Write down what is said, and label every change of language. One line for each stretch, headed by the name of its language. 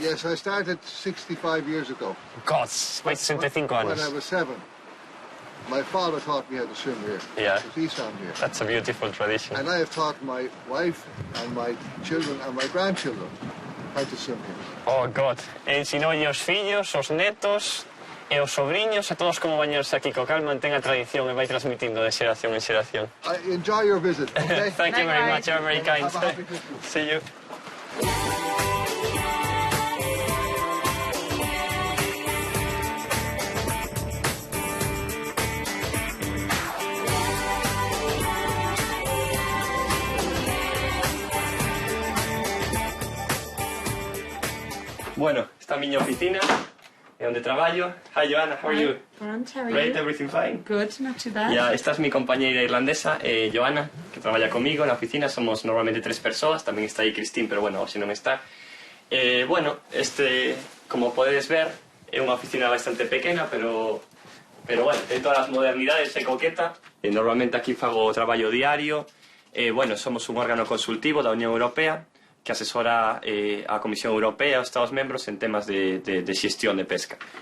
English: Yes, I started 65 years ago.
Galician: God, máis de 65 anos.
English: When I was 7. My father taught me how to swim here. Yeah. He swam here. That's a beautiful tradition. And I have taught my wife and my children and my grandchildren how to swim here. Oh, God.
Galician: Ensinoulle os fillos, os netos e os sobriños a todos como bañarse aquí, co cal mantén a tradición e vai transmitindo de xeración en xeración.
English: Enjoy your visit, okay? Thank you very much, you're very kind. See you.
Galician: Bueno, esta é a miña oficina, é onde traballo.
English: Hi, Joanna, how are you? Grant, how are Great, you? everything fine? Good, not too bad.
Spanish: Esta es mi compañera
Galician: irlandesa, Joanna, que traballa comigo na oficina. Somos normalmente 3 persoas, tamén está aí Cristín, pero bueno, hoxe non está. Bueno, como podedes ver, é unha oficina bastante pequena, pero bueno, ten todas as modernidades e coqueta. Normalmente aquí fago o traballo diario, Bueno, somos un órgano consultivo da Unión Europea que asesora a Comisión Europea e os Estados membros en temas de xestión de pesca.